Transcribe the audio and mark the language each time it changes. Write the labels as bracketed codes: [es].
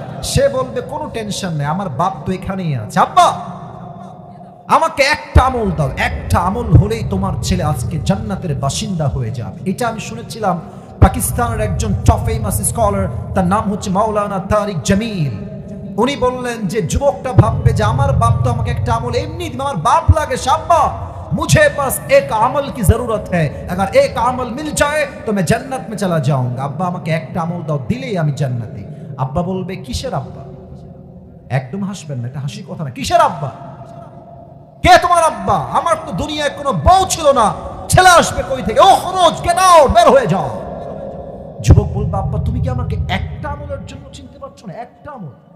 [bn] সে বলবে কোনো টেনশন নেই, আমার বাপ তো এখানেই আছে। আব্বা আমাকে একটা আমল দাও, একটা আমল হলেই তোমার ছেলে আজকে জান্নাতের বাসিন্দা হয়ে যাবে। এটা আমি শুনেছিলাম পাকিস্তানের একজন টপ ফেমাস স্কলার, তার নাম হচ্ছে মাওলানা তারিক জামিল। উনি বললেন যে যুবকটা ভাববে যে আমার বাপ তো আমাকে একটা আমল এমনি, আমার বাপ লাগে আব্বা [hi] मुझे बस एक अमल की जरूरत है, अगर एक अमल मिल जाए तो मैं जन्नत में चला जाऊंगा। [bn] আব্বা আমাকে একটা আমল দাও, দিলেই আমি জান্নাতি। আব্বা বলবে কিসের আব্বা? একদম হাসবেন না, এটা হাসির কথা না। কিসের আব্বা? কে তোমার আব্বা? আমার তো দুনিয়ায় কোনো বউ ছিল না, ছেলে আসবে কই থেকে? ও খরচ, গেট আউট, বের হয়ে যাও। যুবক বলবে আব্বা তুমি কি আমাকে একটা আমলের জন্য চিনতে পারছো না? একটা আমল?